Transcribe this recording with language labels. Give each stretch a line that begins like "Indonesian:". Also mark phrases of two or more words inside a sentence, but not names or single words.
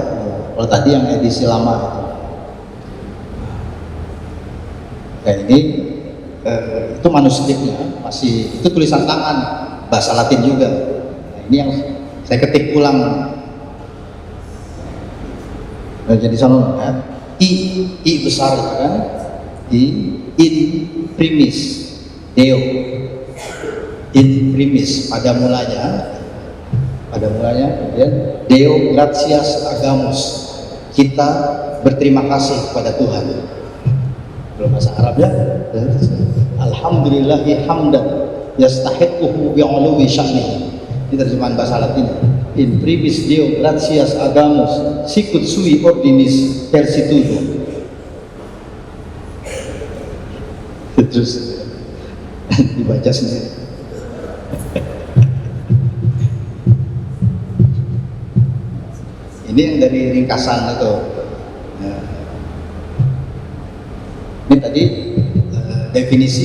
Indonesian: Kalau tadi yang edisi lama itu. Nah, ini itu manuskripnya masih, itu tulisan tangan bahasa Latin juga. Nah, ini yang saya ketik ulang. Nah, jadi sama ya. I besar kan?
Latin: In primis Deo, in primis
Indonesian: pada mulanya, kemudian
Latin: Deo gratias agamus,
Indonesian: kita berterima kasih kepada Tuhan. Kalau bahasa Arabnya,
Arabic: الحمد لله حمدا يستحقه بعلو شأنه.
Indonesian: Ini terjemahan bahasa Latin.
Latin: In primis Deo gratias agamus, sicut sui ordinis persitudo.
Indonesian: Terus dibaca sendiri. Ini yang dari ringkasan itu. Nah, ini tadi definisi.